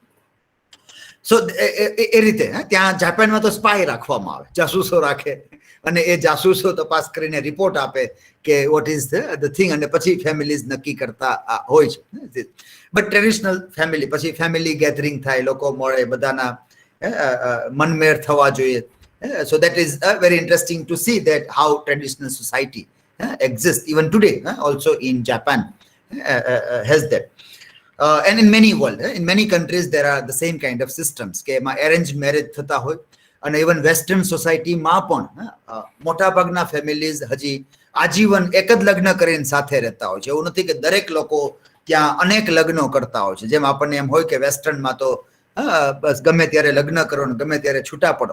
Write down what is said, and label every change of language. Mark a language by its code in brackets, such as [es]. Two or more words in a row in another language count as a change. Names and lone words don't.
[gu] સો એ રીતે ત્યાં જાપાનમાં તો સ્પાય રાખવામાં આવે, જાસૂસો રાખે, અને એ જાસૂસો તપાસ કરીને રિપોર્ટ આપે કે [en] what is the thing, [gu] અને પછી ફેમિલીઝ નક્કી કરતા હોય છે. [en] but traditional family, [gu] પછી [en] family gathering [gu] થાય, લોકો મળે, બધાના મનમેળ થવા જોઈએ. [en] So that is very interesting to see that how traditional society exists even today, also in Japan has that. and in many world, in many countries there are the same kind of systems [gu] કે એમાં [en] arranged marriage [gu] થતા હોય, અને [en] even western society [gu] પણ મોટાભાગના ફેમિલીઝ હજી આજીવન એક જ લગ્ન કરીને સાથે રહેતા હોય છે. એવું નથી કે દરેક લોકો ત્યાં અનેક લગ્નો કરતા હોય છે. જેમ આપણને એમ હોય કે વેસ્ટર્નમાં તો બસ ગમે ત્યારે લગ્ન કરો ને ગમે ત્યારે છૂટા પડો.